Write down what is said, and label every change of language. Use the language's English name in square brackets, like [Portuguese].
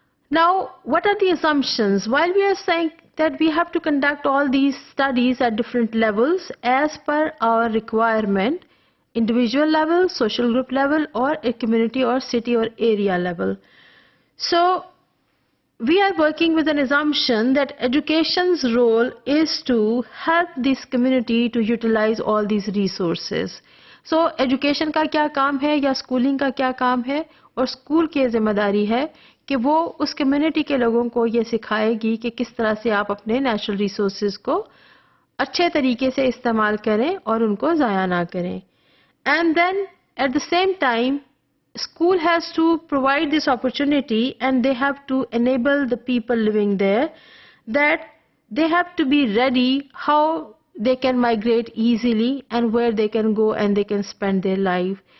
[English] Now, what are the assumptions? While we are saying that we have to conduct all these studies at different levels as per our requirement, individual level, social group level, or a community or city or area level. So, we are working with an assumption that education's role is to help this community to utilize all these resources. [Hindi] So, education का क्या काम है या schooling का क्या काम है, और school की जिम्मेदारी है कि वो उस community के लोगों को ये सिखाएगी कि किस तरह से आप अपने natural resources को अच्छे तरीके से इस्तेमाल करें और उनको ज़ाया ना करें. [English] And then at the same time, school has to provide this opportunity and they have to enable the people living there that they have to be ready how they can migrate easily and where they can go and they can spend their life.